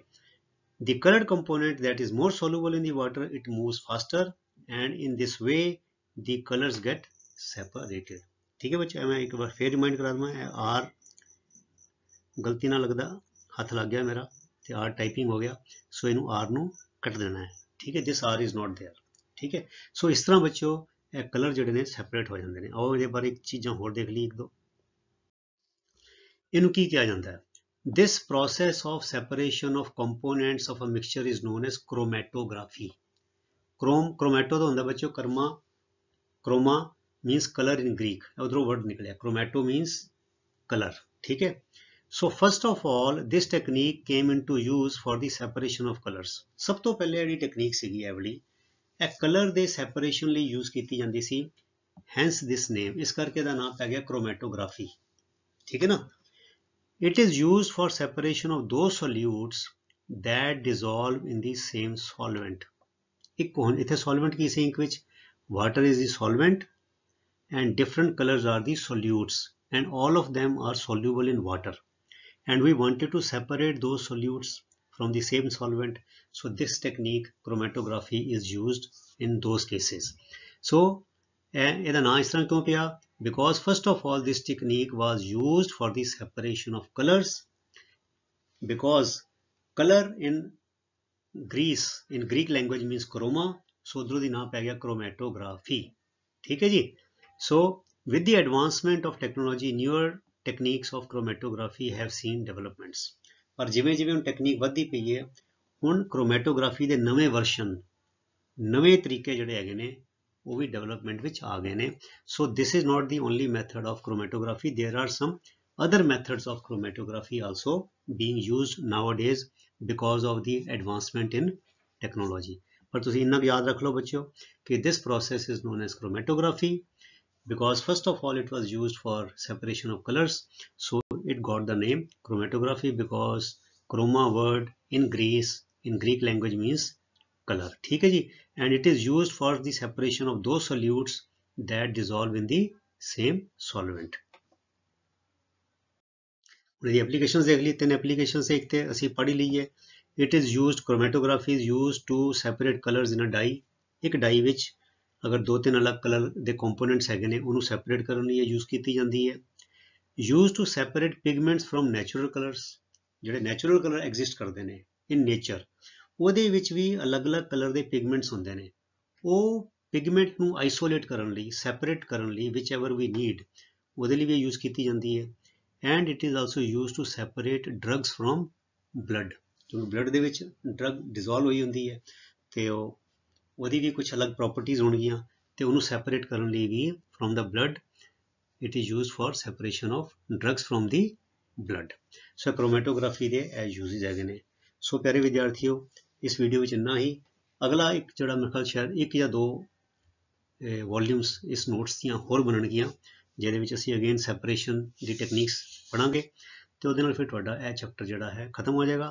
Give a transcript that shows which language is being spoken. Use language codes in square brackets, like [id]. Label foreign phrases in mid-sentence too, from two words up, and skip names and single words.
[en] the colored component that is more soluble in the water, it moves faster and in this way the colors get separated, [pa] ਠੀਕ ਹੈ ਬੱਚੇ। ਮੈਂ ਇੱਕ ਵਾਰ ਫੇਰ ਰਿਮਾਈਂਡ ਕਰਾ ਦਵਾਂ, ਆਰ ਗਲਤੀ ਨਾਲ ਲੱਗਦਾ ਹੱਥ ਲੱਗ ਗਿਆ ਮੇਰਾ ਤੇ ਆਰ ਟਾਈਪਿੰਗ ਹੋ ਗਿਆ, ਸੋ ਇਹਨੂੰ ਆਰ ਨੂੰ ਕੱਟ ਦੇਣਾ ਹੈ, ਠੀਕ ਹੈ। [en] this r is not there, [pa] ਠੀਕ ਹੈ। ਸੋ ਇਸ ਤਰ੍ਹਾਂ ਬੱਚਿਓ ਇਹ ਕਲਰ ਜਿਹੜੇ ਨੇ ਸੈਪਰੇਟ ਹੋ ਜਾਂਦੇ ਨੇ। ਆਓ ਇਹਦੇ ਬਾਰੇ ਇੱਕ ਚੀਜ਼ਾਂ ਹੋਰ ਦੇਖ ਲਈ, ਇੱਕ ਦੋ। ਇਹਨੂੰ ਕੀ ਕਿਹਾ ਜਾਂਦਾ ਹੈ? [en] This process of separation of components of a mixture is known as chromatography। [pa] chromato ਦਾ ਹੁੰਦਾ ਬੱਚਿਓ ਕਰਮਾ, [en] chroma means color in Greek, [pa] ਉਧਰੋਂ word ਨਿਕਲਿਆ, [en] chromato means color, [pa] ਠੀਕ ਹੈ। [en] So first of all this technique came into use for the separation of colors। [pa] ਸਭ ਤੋਂ ਪਹਿਲੇ ਜਿਹੜੀ ਟੈਕਨੀਕ ਸੀਗੀ ਇਹ ਵਾਲੀ, ਇਹ ਕਲਰ ਦੇ ਸੈਪਰੇਸ਼ਨ ਲਈ ਯੂਜ਼ ਕੀਤੀ ਜਾਂਦੀ ਸੀ, [en] hence this name, [pa] ਇਸ ਕਰਕੇ ਇਹਦਾ ਨਾਮ ਪੈ ਗਿਆ chromatography, ਠੀਕ ਹੈ ਨਾ। [en] It is used for separation of those solutes that dissolve in the same solvent। [pa] ਇੱਕ ਹੁਣ ਇੱਥੇ solvent ਕੀ ਸੀ ਇੰਕ ਵਿੱਚ, [en] water is the solvent and different colors are the solutes and all of them are soluble in water and we wanted to separate those solutes from the same solvent, so this technique chromatography is used in those cases। [pa] so ਇਹਦਾ ਨਾਮ ਇਸ ਤਰ੍ਹਾਂ ਕਿਉਂ ਪਿਆ? [en] Because first of all this technique was used for the separation of colors, because color in Greek language means chroma, so [pa] ਉਧਰੋਂ ਦੀ ਨਾਮ ਪੈ ਗਿਆ [en] chromatography, [pa] ਠੀਕ ਹੈ ਜੀ। [en] so with the advancement of technology newer techniques of chromatography have seen developments। [pa] ਪਰ ਜਿਵੇਂ ਜਿਵੇਂ ਹੁਣ ਟੈਕਨੀਕ ਵੱਧਦੀ ਪਈ ਹੈ, ਹੁਣ chromatography ਦੇ ਨਵੇਂ ਵਰਸ਼ਨ, ਨਵੇਂ ਤਰੀਕੇ ਜਿਹੜੇ ਹੈਗੇ ਨੇ ਉਹ ਵੀ ਡਿਵੈਲਪਮੈਂਟ ਵਿੱਚ ਆ ਗਏ ਨੇ। [en] so this is not the only method of chromatography, there are some other methods of chromatography also being used nowadays because of the advancement in technology. [pa] ਪਰ ਤੁਸੀਂ ਇੰਨਾ ਯਾਦ ਰੱਖ ਲੋ ਬੱਚਿਓ ਕਿ [en] this process is known as chromatography because first of all it was used for separation of colors, so it got the name chromatography because chroma word in Greek language means color. [pa] ਠੀਕ ਹੈ ਜੀ, [en] and it is used for the separation of those solutes that dissolve in the same solvent. [pa] ਉਹਦੀ ਐਪਲੀਕੇਸ਼ਨਸ ਦੇਖ ਲਈ, ਤਿੰਨ ਐਪਲੀਕੇਸ਼ਨਸ ਇੱਕ ਤੇ ਅਸੀਂ ਪੜ੍ਹ ਲਈਏ। [en] It is used chromatography is used to separate colors in a dye. [pa] ਇੱਕ ਡਾਈ ਵਿੱਚ ਅਗਰ ਦੋ ਤਿੰਨ ਅਲੱਗ ਕਲਰ ਦੇ ਕੰਪੋਨੈਂਟਸ ਹੈਗੇ ਨੇ ਉਹਨੂੰ ਸੈਪਰੇਟ ਕਰਨ ਲਈ ਯੂਜ਼ ਕੀਤੀ ਜਾਂਦੀ ਹੈ। [en] use to separate pigments from natural colors, [pa] ਜਿਹੜੇ [en] natural color [pa] ਐਗਜ਼ਿਸਟ ਕਰਦੇ ਨੇ [en] in nature, [pa] ਉਹਦੇ ਵਿੱਚ ਵੀ ਅਲੱਗ-ਅਲੱਗ ਕਲਰ ਦੇ ਪਿਗਮੈਂਟਸ ਹੁੰਦੇ ਨੇ। ਉਹ ਪਿਗਮੈਂਟ ਨੂੰ ਆਈਸੋਲੇਟ ਕਰਨ ਲਈ, ਸੈਪਰੇਟ ਕਰਨ ਲਈ [en] which ever we need, [pa] ਉਹਦੇ ਲਈ ਵੀ ਯੂਜ਼ ਕੀਤੀ ਜਾਂਦੀ ਹੈ। [en] and it is also used to separate drugs from blood, [pa] ਕਿਉਂਕਿ ਬਲੱਡ ਦੇ ਵਿੱਚ ਡਰਗ ਡਿਜ਼ੋਲਵ ਹੋਈ ਹੁੰਦੀ ਹੈ ਤੇ ਉਹਦੀ ਵੀ ਕੁਝ ਅਲੱਗ ਪ੍ਰੋਪਰਟੀਜ਼ ਹੋਣਗੀਆਂ ਤੇ ਉਹਨੂੰ ਸੈਪਰੇਟ ਕਰਨ ਲਈ ਵੀ [en] from the blood it is used for separation of drugs from the blood। [pa] ਸੋ ਕ੍ਰੋਮੈਟੋਗ੍ਰਾਫੀ ਦੇ ਇਹ ਯੂਜ਼ਸ ਹੈਗੇ ਨੇ। ਸੋ ਪਿਆਰੇ ਵਿਦਿਆਰਥੀਓ, ਇਸ ਵੀਡੀਓ ਵਿੱਚ ਇੰਨਾ ਹੀ। ਅਗਲਾ ਇੱਕ ਜਿਹੜਾ ਮੇਰੇ ਖਿਆਲ ਸ਼ਾਇਦ ਇੱਕ ਜਾਂ ਦੋ ਵੋਲਿਊਮਸ ਇਸ ਨੋਟਸ ਦੀਆਂ ਹੋਰ ਬਣਨਗੀਆਂ ਜਿਹਦੇ ਵਿੱਚ ਅਸੀਂ ਅਗੇਨ ਸੈਪਰੇਸ਼ਨ ਦੀ ਟੈਕਨੀਕਸ ਪੜਾਂਗੇ ਤੇ ਉਹਦੇ ਨਾਲ ਫਿਰ ਤੁਹਾਡਾ ਇਹ ਚੈਪਟਰ ਜਿਹੜਾ ਹੈ ਖਤਮ ਹੋ ਜਾਏਗਾ।